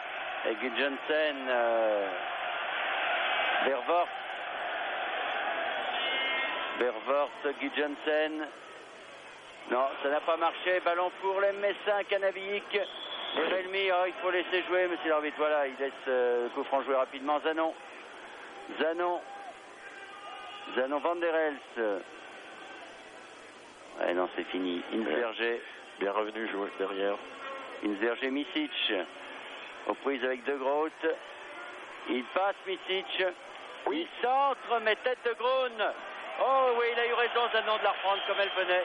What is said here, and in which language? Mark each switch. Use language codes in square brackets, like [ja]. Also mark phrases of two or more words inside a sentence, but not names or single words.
[fr] Et Gudjonsen. Vervoort. Vervoort, Gudjonsen. Non, ça n'a pas marché. Ballon pour les Messins, Canabic. Et Relmi, il faut laisser jouer, monsieur l'arbitre. Voilà, il laisse le coup franc jouer rapidement. Zanon. Zanon Van der Elst. Ouais, non, c'est fini. Insberger. Bien revenu jouer derrière. Insberger, Micic. Aux prises avec De Groot. Il passe Micic. Oui. Il centre, mais tête de Groen. Oh oui, il a eu raison, Zanon, de la reprendre comme elle venait.